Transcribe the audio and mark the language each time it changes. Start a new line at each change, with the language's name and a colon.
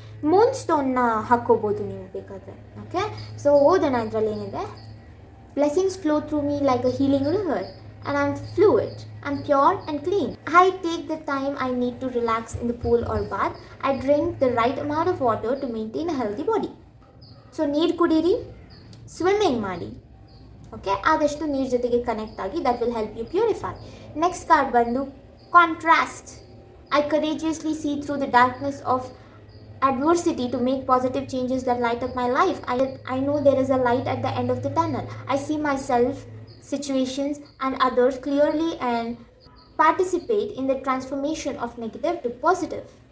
Kannada: Moon ಸ್ಟೋನ್ನ ಹಾಕ್ಕೋಬೋದು ನೀವು ಬೇಕಾದರೆ. ಓಕೆ. ಸೊ ಓದೋಣ ಇದರಲ್ಲಿ ಏನಿದೆ.
English: Blessings flow through me like a healing river and I'm fluid, I'm pure and clean. I take the time I need to relax in the pool or bath. I drink the right amount of water to maintain a healthy body.
Kannada: So ನೀರು ಕುಡೀರಿ, swimming ಮಾಡಿ. Okay. ಆದಷ್ಟು ನೀರು ಜೊತೆಗೆ connect ಆಗಿ.
English: That will help you purify.
Kannada: Next card ಬಂದು contrast.
English: I courageously see through the darkness of adversity to make positive changes that light up my life. I know there is a light at the end of the tunnel. I see myself, situations and others clearly and participate in the transformation of negative to positive.